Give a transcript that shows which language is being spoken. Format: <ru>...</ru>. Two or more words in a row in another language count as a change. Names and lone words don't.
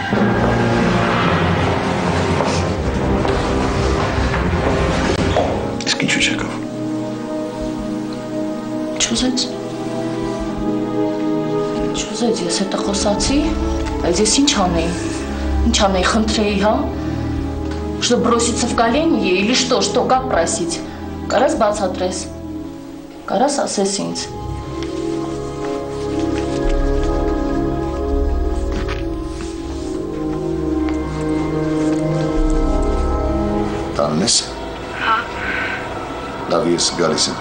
<hy>Իսկ ինչու չեկավ Չուզեց ես հետը խոսացի, բայց ես ինչ անեի, խնդրեի, հա?</hy> <ru>Что броситься в колени или что как просить?</ru> <hy>Կարաս բացատրես, կարաս ասես ինձ Տանն ես Հա Լավ ես գալիս եմ</hy>